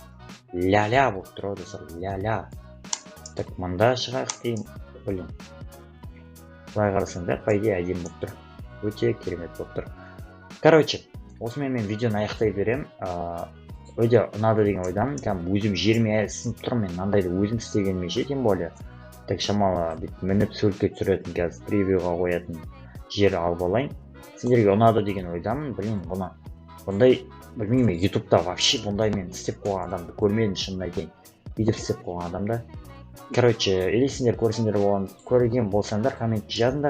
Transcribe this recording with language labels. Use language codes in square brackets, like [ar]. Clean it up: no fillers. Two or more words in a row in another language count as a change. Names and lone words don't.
[kk] Ля-ля болып тұр ғой десек, ля-ля. Так, мында шығайық деймін, блин. Былай қарасаң да, [ru] по идее, [kk] әдемі болып тұр. Өте керемет болып тұр. Короче, осымен мен видеоны аяқтай берем. Өте ұнады деген ойдамын. Өзім жеріме әлі сынып тұрмын, мен мынандайды өзім істегеніме ше, [ru] тем более. [kk] Так, шамалы мініп суретке түсіретін қазір превьюға қоятын жер алып алайын. сендерге ұнады деген ойдамын. Блин, бұндай білмеймін, ютубта вообще бұндай мен істеп қойған адамды көрмедім, шынын айтайын. Видео істеп қойған адамды. Короче, или сендер көрген болсаңдар, комментке жазыңдар.